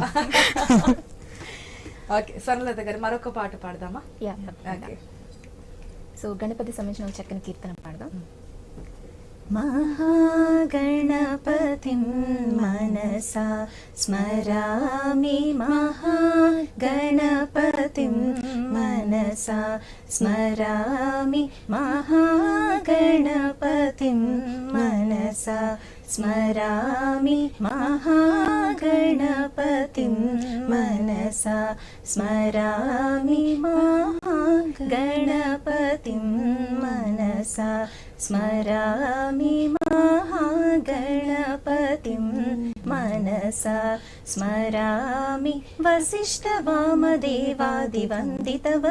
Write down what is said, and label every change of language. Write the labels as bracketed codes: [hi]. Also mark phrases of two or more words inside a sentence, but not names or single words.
[te] ఓకే, స్వర్ణలత గారు మరొక పాట పాడదామా? ఓకే, సో గణపతి సంబంధించిన చక్కని కీర్తన పాడదాం. [sa] महागणपतिं मनसा स्मरामि, महागणपतिं मनसा स्मरामि, महागणपतिं मनसा स्मरामि, महागणपतिं मनसा स्मरामि, महागणपतिं मनसा स्मरामि, महागणपतिं मनसा स्मरामि, वसिष्ठवामदेवादिवन्दित